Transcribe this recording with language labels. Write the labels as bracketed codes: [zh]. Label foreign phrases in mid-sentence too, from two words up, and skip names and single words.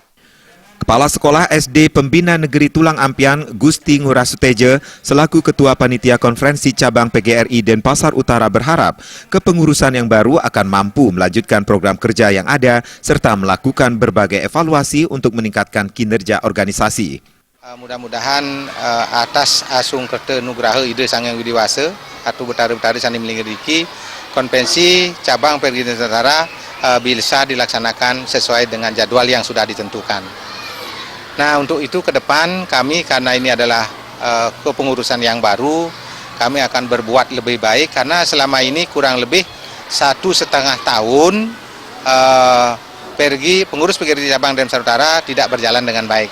[id] Kepala Sekolah SD Pembina Negeri Tulang Ampian Gusti Ngurasutejo selaku Ketua Panitia Konferensi Cabang PGRI Denpasar Utara berharap kepengurusan yang baru akan mampu melanjutkan program kerja yang ada serta melakukan berbagai evaluasi untuk meningkatkan kinerja organisasi. Mudah-mudahan atas asung kerta nugraha ide sangang widiwasa atau [ban] betara-betara sani melingkiriki [id] konvensi cabang PGRI Denpasar Utara bisa dilaksanakan sesuai dengan jadwal yang sudah ditentukan. Nah, untuk itu ke depan kami, karena ini adalah kepengurusan yang baru, kami akan berbuat lebih baik karena selama ini kurang lebih 1,5 tahun pengurus PGRI cabang Denpasar Utara tidak berjalan dengan baik.